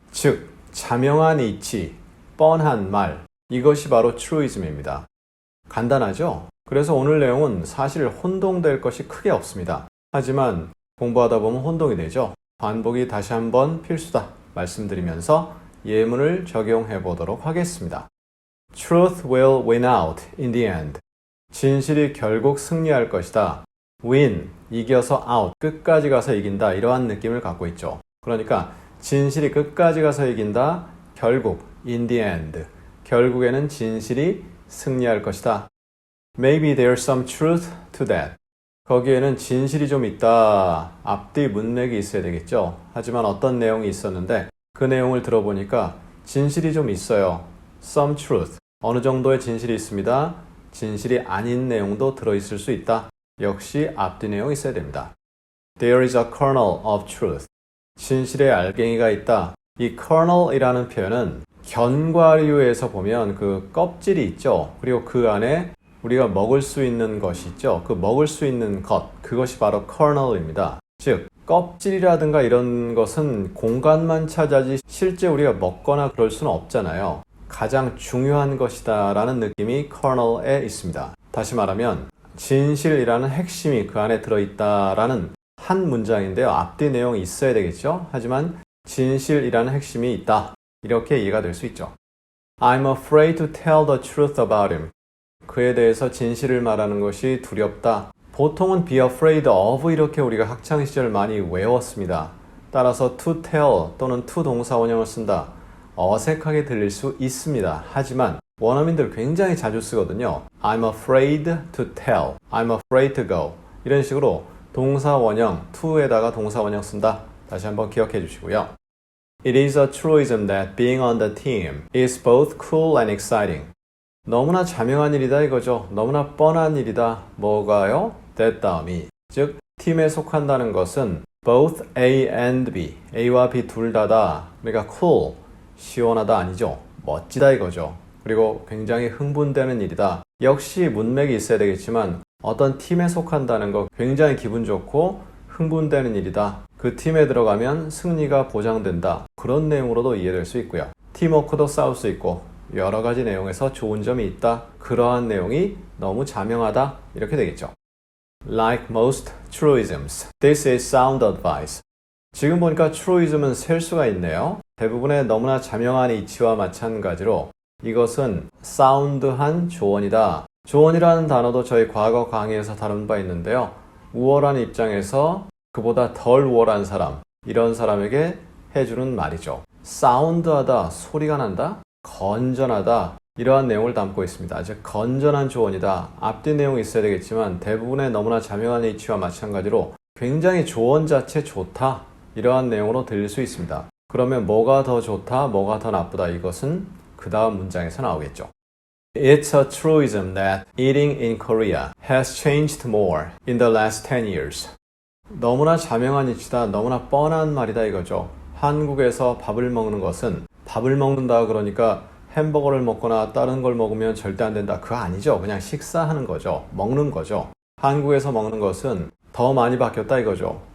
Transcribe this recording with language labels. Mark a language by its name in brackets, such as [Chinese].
[Korean] 즉, 자명한 이치, 뻔한 말 이것이 바로 truism입니다. 간단하죠? 그래서 오늘 내용은 사실 혼동될 것이 크게 없습니다. 하지만 공부하다 보면 혼동이 되죠. 반복이 다시 한번 필수다 말씀드리면서 예문을 적용해 보도록 하겠습니다. [English] Truth will win out in the end. [Korean] 진실이 결국 승리할 것이다. win, 이겨서 out, 끝까지 가서 이긴다 이러한 느낌을 갖고 있죠. 그러니까 진실이 끝까지 가서 이긴다, 결국 in the end, 결국에는 진실이 승리할 것이다. [English] Maybe there's some truth to that. [Korean] 거기에는 진실이 좀 있다, 앞뒤 문맥이 있어야 되겠죠. 하지만 어떤 내용이 있었는데 그 내용을 들어보니까 진실이 좀 있어요. Some truth, 어느 정도의 진실이 있습니다. 진실이 아닌 내용도 들어있을 수 있다. 역시 앞뒤 내용이 있어야 됩니다. [English] There is a kernel of truth. [Korean] 진실의 알갱이가 있다. 이 kernel이라는 표현은 견과류에서 보면 그 껍질이 있죠. 그리고 그 안에 우리가 먹을 수 있는 것이 있죠. 그 먹을 수 있는 것, 그것이 바로 kernel입니다. 즉, 껍질이라든가 이런 것은 공간만 차지하지 실제 우리가 먹거나 그럴 수는 없잖아요. 가장 중요한 것이다 라는 느낌이 kernel에 있습니다. 다시 말하면 진실이라는 핵심이 그 안에 들어있다라는 한 문장인데요. 앞뒤 내용이 있어야 되겠죠. 하지만 진실이라는 핵심이 있다. 이렇게 이해가 될 수 있죠. [English] I'm afraid to tell the truth about him. [Korean] 그에 대해서 진실을 말하는 것이 두렵다. 보통은 be afraid of 이렇게 우리가 학창시절 많이 외웠습니다. 따라서 to tell 또는 to 동사 원형을 쓴다. 어색하게 들릴 수 있습니다. 하지만 원어민들 굉장히 자주 쓰거든요. [English] I'm afraid to tell. I'm afraid to go. [Korean] 이런 식으로 동사 원형, to에다가 동사 원형 쓴다. 다시 한번 기억해 주시고요. [English] It is a truism that being on the team is both cool and exciting. [Korean] 너무나 자명한 일이다 이거죠. 너무나 뻔한 일이다. 뭐가요? that 다음이. 즉, 팀에 속한다는 것은 both A and B. A와 B 둘 다다. 그러니까 cool, 시원하다 아니죠. 멋지다 이거죠. 그리고 굉장히 흥분되는 일이다. 역시 문맥이 있어야 되겠지만 어떤 팀에 속한다는 거 굉장히 기분 좋고 흥분되는 일이다. 그 팀에 들어가면 승리가 보장된다. 그런 내용으로도 이해될 수 있고요. 팀워크도 싸울 수 있고 여러 가지 내용에서 좋은 점이 있다. 그러한 내용이 너무 자명하다. 이렇게 되겠죠. [English] Like most truisms, this is sound advice. [Korean] 지금 보니까 truism은 셀 수가 있네요. 대부분의 너무나 자명한 이치와 마찬가지로 이것은 사운드한 조언이다. 조언이라는 단어도 저희 과거 강의에서 다룬 바 있는데요. 우월한 입장에서 그보다 덜 우월한 사람, 이런 사람에게 해주는 말이죠. 사운드하다, 소리가 난다, 건전하다, 이러한 내용을 담고 있습니다. 즉 건전한 조언이다. 앞뒤 내용이 있어야 되겠지만 대부분의 너무나 자명한 이치와 마찬가지로 굉장히 조언 자체 좋다, 이러한 내용으로 들릴 수 있습니다. 그러면 뭐가 더 좋다, 뭐가 더 나쁘다, 이것은 그 다음 문장에서 나오겠죠. [English] It's a truism that eating in Korea has changed more in the last 10 years. [Korean] 너무나 자명한 이치다, 너무나 뻔한 말이다 이거죠. 한국에서 밥을 먹는 것은 밥을 먹는다 그러니까 햄버거를 먹거나 다른 걸 먹으면 절대 안 된다. 그거 아니죠. 그냥 식사하는 거죠. 먹는 거죠. 한국에서 먹는 것은 더 많이 바뀌었다 이거죠.